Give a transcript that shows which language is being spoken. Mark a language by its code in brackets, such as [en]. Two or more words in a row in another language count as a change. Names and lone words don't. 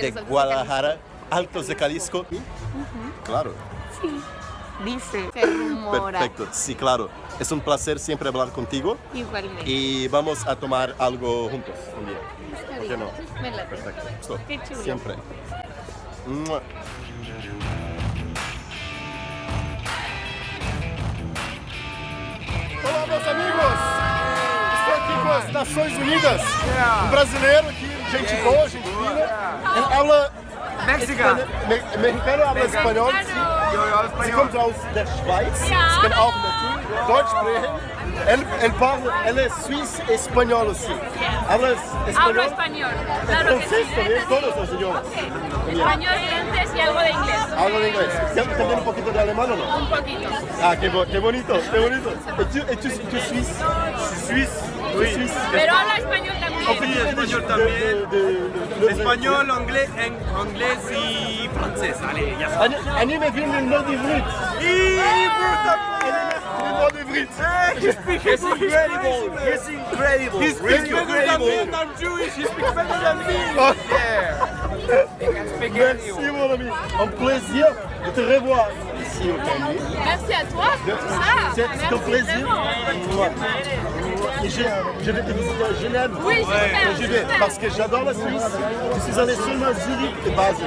[es] de los Altos de Guadalajara, Altos de Jalisco. Claro. Sí. Dice. Se rumora. Perfecto, sí, claro. Es un placer siempre hablar contigo Igualmente. y vamos a tomar algo juntos un día. Está ¿Por qué bien. no? Me late. Perfecto. Listo. Qué chulo. Siempre. [pt] Mua. Olá, meus amigos! Estou aqui com as Nações Unidas. Um brasileiro aqui, gente boa, gente fina. Ele habla Mexican. mexicano, [es] habla espanhol. Yo hablo [de] Sie [es] español. [de] kommt aus der Schweiz. Ich bin auch daqui. Deutsch sprechen. [pt] Ele é suíço-espanhol assim. [es] Habla Hablo [pt] espanhol. [es] español, Es claro que francés sí. también, todos los idiomas. Español, francés y algo de inglés. Hablo de inglés. ¿También un poquito de alemán o no? Un poquito. Ah, qué bonito, qué bonito. ¿Es suizo? Suizo. [fr] Oui. Suisse. [es] Pero habla español también. Sí, español también. Español, inglés y francés. Allez, ya está. [he] אני מבין ללמוד עברית. ללמוד עברית. [en] He's incredible. He's incredible. He's incredible. I'm Jewish. He speaks better than me. [fr] Merci mon ami. Un plaisir de te revoir ici au Canada. Merci à toi pour tout ça. C'est un plaisir. Et je vais te visiter à Genève. Oui, j'espère, Je vais j'espère. parce que j'adore la Suisse. Je suis allé seulement à Zurich et Basel.